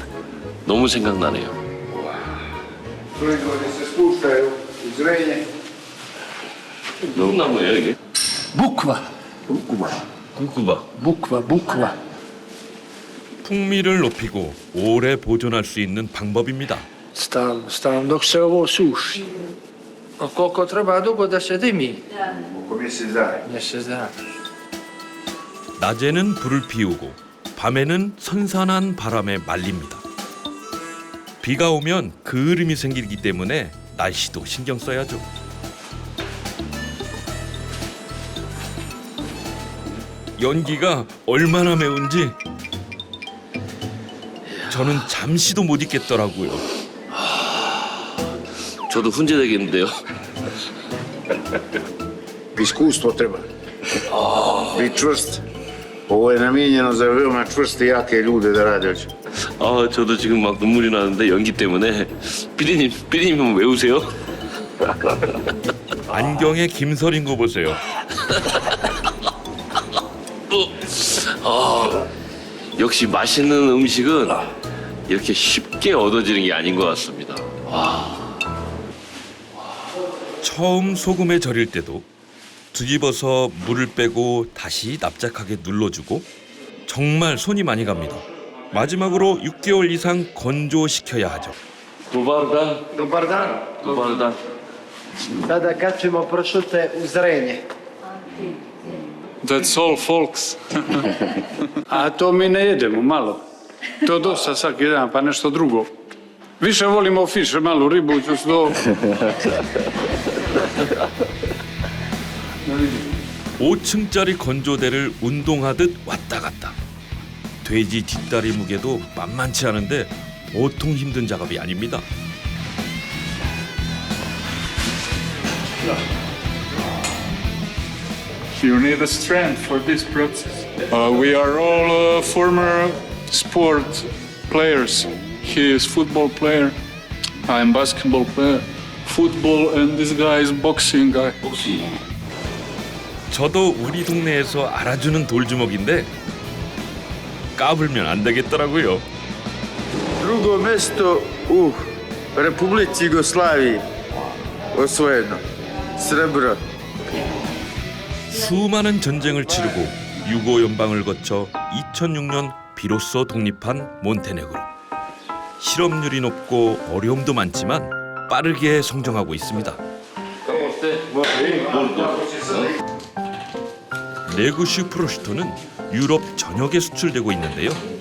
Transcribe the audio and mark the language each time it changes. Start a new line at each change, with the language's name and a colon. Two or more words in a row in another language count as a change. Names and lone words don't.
Korean: 너무 생각나네요. 무슨 나무예요 이게?
Serbian: Bukva. 굽구바. Bukva.
Korean: 풍미를 높이고 오래 보존할 수 있는 방법입니다.
Serbian: Stalno, dok se ovo suši. A koliko treba dugo da se dimi? Mjesec dana.
Korean: 낮에는 불을 피우고 밤에는 선선한 바람에 말립니다. 비가 오면 그을음이 생기기 때문에 날씨도 신경 써야죠. 연기가 얼마나 매운지 저는 잠시도 못 있겠더라고요. 저도 훈제되겠는데요.
Serbian: Iskustvo treba. Biti čvrst. Ovo je namijenjeno za veoma čvrste i jake ljude da rade.
Korean: 아, 저도 지금 막 눈물이 나는데 연기 때문에 피디님은 왜 우세요? 안경에 김설인 거 보세요. 역시 맛있는 음식은 이렇게 쉽게 얻어지는 게 아닌 것 같습니다. 처음 소금에 절일 때도 뒤집어서 물을 빼고 다시 납작하게 눌러주고 정말 손이 많이 갑니다. 마지막으로 6개월 이상 건조시켜야 하죠.
Serbian: Dobar dan. Dobar dan. Dobar dan. Sada kačemo pršute u zrenje.
English: That's all, folks.
Serbian: A to mi ne jedemo malo. To dosta svaki dan, pa nešto drugo. Više volimo fiše, malu ribu, to.
Korean: 5층짜리 건조대를 운동하듯 왔다 갔다. 돼지 뒷다리 무게도 만만치 않은데 보통 힘든 작업이 아닙니다.
English: You need a strength for this process. We are all former sport players. He is football player. I'm basketball player. Football and this guy is boxing guy.
Korean: 저도 우리 동네에서 알아주는 돌주먹인데 까불면 안 되겠더라고요.
Serbian: Drugo mesto u Republici Jugoslaviji osvojeno. Srebro.
Korean: 수많은 전쟁을 치르고 유고 연방을 거쳐 2006년 비로소 독립한 몬테네그로. 실업률이 높고 어려움도 많지만 빠르게 성장하고 있습니다. 네구슈 프로슈토는 유럽 전역에 수출되고 있는데요.